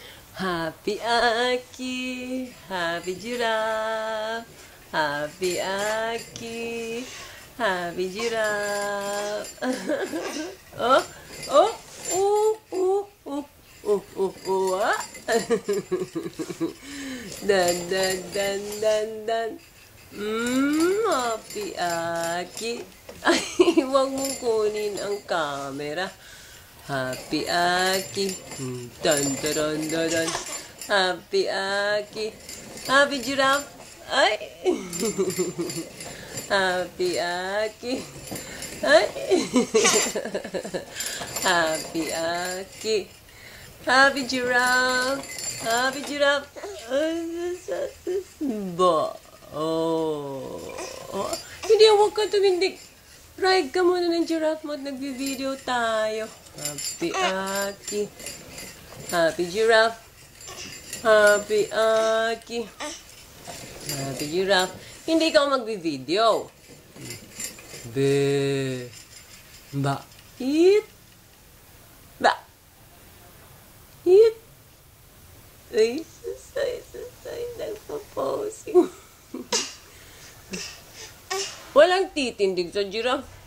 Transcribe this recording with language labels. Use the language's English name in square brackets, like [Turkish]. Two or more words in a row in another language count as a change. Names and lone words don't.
[English] Happy Aki, happy giraffe, happy Aki, happy giraffe. Oh, oh, ah. Dan, dan, dan, dan, dan. Happy Aki. [Filipino] Ay, huwag mong kunin ang camera. [English] Happy Aki. Dun, dun, dun, dun. Happy Aki. Happy giraffe. Ay. Happy Aki. Ay. Happy Aki. Happy giraffe. Happy giraffe. Ba. Oh. [Filipino] Hindi, huwag ka tumindig. Ride ka muna ng giraffe mo at nagbi-video tayo. [English] Happy Aki. Happy giraffe. Happy Aki. Happy giraffe. [Filipino] Hindi ka magbi-video. Be. Ba. Hit. Ba. Hit. Ay, susay. Nagpo-posing. Walang titindig sa giraffe.